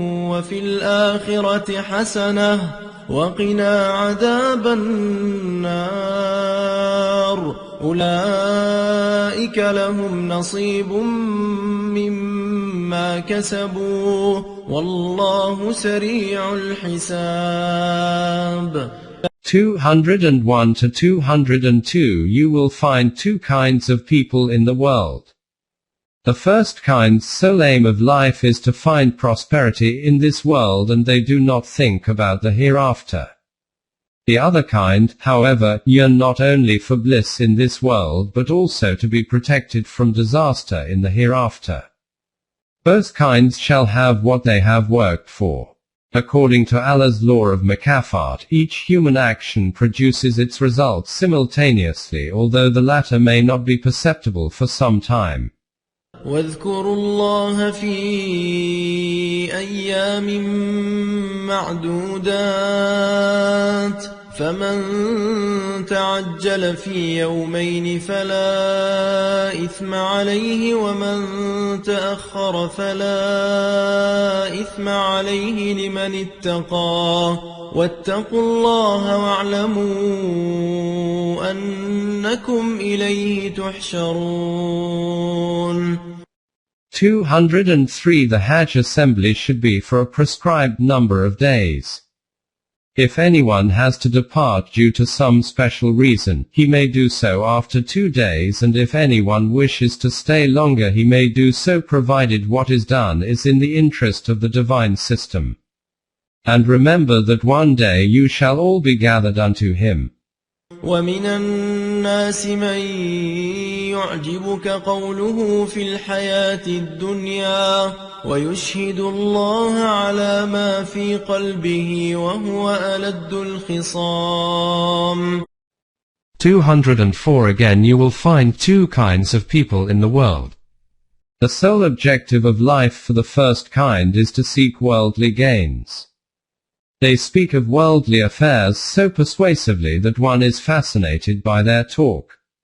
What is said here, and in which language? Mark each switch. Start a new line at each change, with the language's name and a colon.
Arabic: وفي الآخرة حسنة وقنا عذاب النار أولئك لهم نصيب مما كسبوا والله سريع الحساب.
English: 201 to 202. You will find two kinds of people in the world. The first kind's sole aim of life is to find prosperity in this world, and they do not think about the hereafter. The other kind, however, yearn not only for bliss in this world but also to be protected from disaster in the hereafter. Both kinds shall have what they have worked for. According to Allah's law of mukafat, each human action produces its results simultaneously, although the latter may not be perceptible for some time.
Arabic: واذكروا الله في أيام معدودات فمن تعجل في يومين فلا إثم عليه ومن تأخر فلا إثم عليه لمن اتقى واتقوا الله واعلموا أنكم إليه تحشرون.
English: 203. The Hajj assembly should be for a prescribed number of days. If anyone has to depart due to some special reason, he may do so after 2 days, and if anyone wishes to stay longer he may do so, provided what is done is in the interest of the divine system. And remember that one day you shall all be gathered unto him.
Arabic: ومن الناس من يعجبك قوله في الحياة الدنيا ويشهد الله على ما في قلبه وهو ألد الخصام.
English: 204. Again you will find two kinds of people in the world. The sole objective of life for the first kind is to seek worldly gains. They speak of worldly affairs so persuasively that one is fascinated by their talk.